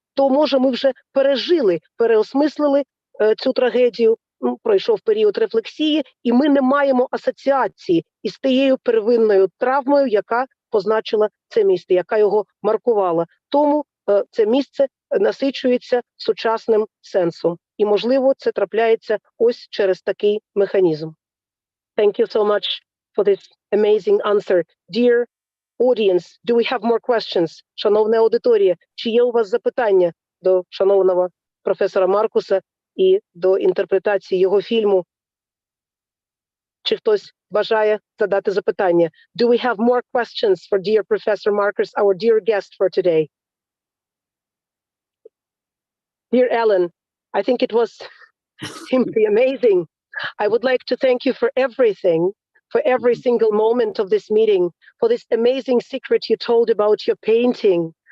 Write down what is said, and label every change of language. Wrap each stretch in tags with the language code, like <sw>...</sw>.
<uk>то, може, ми вже пережили, переосмислили цю трагедію, пройшов період рефлексії, і ми не маємо асоціації із тією первинною травмою, яка позначила це місце, яка його маркувала. Тому це місце насичується сучасним сенсом. І, можливо, це трапляється ось через такий механізм.</uk> <en>Thank you so much for this amazing answer. Dear audience, do we have more questions?</en> <uk>Шановна аудиторія, чи є у вас запитання до шановного професора Маркуса і до інтерпретації його фільму? Чи хтось бажає задати запитання?</uk> <en>Do we have more questions for dear Professor Marcus, our dear guest for today? Dear Ellen, I think it was simply amazing. I would like to thank you for everything, for every single moment of this meeting, for this amazing secret you told about your painting.</en>